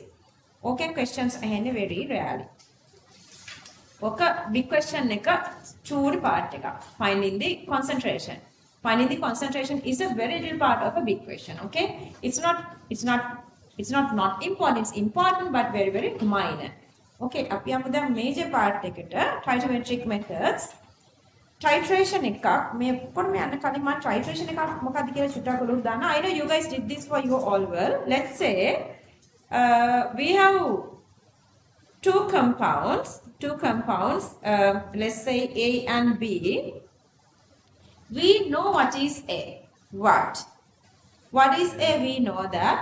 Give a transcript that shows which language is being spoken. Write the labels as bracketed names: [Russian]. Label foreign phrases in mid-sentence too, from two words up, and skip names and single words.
[English] Okay, questions are very rarely. Okay, big question part finding the concentration. Finding the concentration is a very little part of a big question. Okay, it's not important. It's important, but very minor. [Sinhala] Okay, අපි යමු දැන් [English] major part [Sinhala] එකට [English] trigonometric methods. [Sinhala] Titration එකක් මේ ඔක්කොම යන්න කලින් මම titration එකක් මොකක්ද කියලා චුට්ටක් ඔලුවට දාන්න. [English] I know you guys did this for you all well. Let's say we have two compounds, let's say A and B. We know what is A. What is A? We know that.